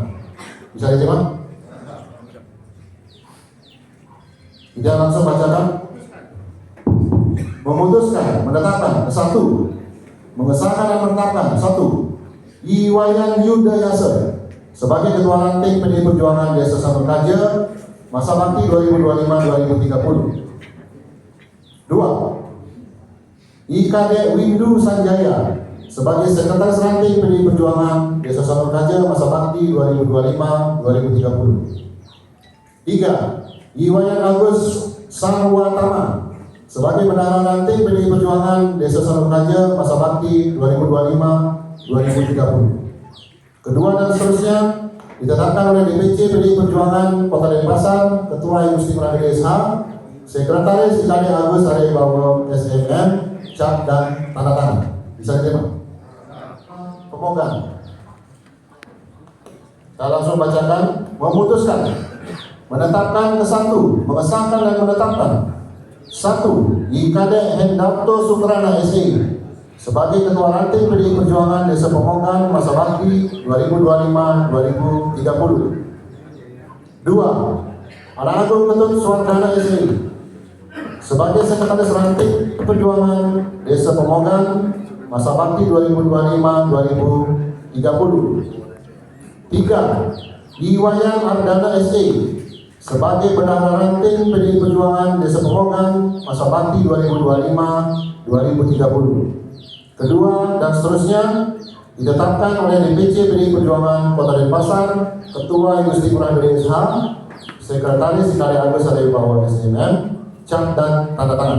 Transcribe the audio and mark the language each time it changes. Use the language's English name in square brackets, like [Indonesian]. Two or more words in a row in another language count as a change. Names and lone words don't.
[Indonesian] Bisa diterima? Tidak, langsung bacakan. Memutuskan, menetapkan. 1. Mengesahkan dan menetapkan. 1. Iwayan Yudayasa sebagai Ketua Ranting PDI Perjuangan Desa Sanur Kaja masa bakti 2025-2030. 2. IKD Windu Sanjaya sebagai Sekretaris Ranting PDI Perjuangan Desa Sanur Kaja masa bakti 2025-2030. 3. Iwayan Agus Sarwatama sebagai Bendahara Ranting PDI Perjuangan Desa Sanur Kaja masa bakti 2025-2030. Kedua dan seterusnya ditetapkan oleh DPC PDI Perjuangan Kota Denpasar, Ketua Industri Murah Gede SH, Sekretaris Kali Agus Aryawibawa SMM, cap dan tanda tangan. Bisa diterima? Pemohon. Saya langsung bacakan. Memutuskan, menetapkan. Ke-1, mengesahkan dan menetapkan. 1. IKD Hendarto Sukrana SE sebagai Ketua Ranting PDI Perjuangan Desa Pemongan masa bakti 2025-2030. 2. Anak Agung Ketut Suwardana SE sebagai Sekretaris Ranting Perjuangan Desa Pemongan masa bakti 2025-2030. 3. Iwayan Ardana SE sebagai bendahara ranting PDI Perjuangan Desa Pemogan masa bakti 2025-2030. Kedua dan seterusnya ditetapkan oleh DPC PDI Perjuangan Kota Denpasar, Ketua Industri Kurang DSH, Sekretaris Kali Agus Adewibawa SMM, cap dan tanda tangan.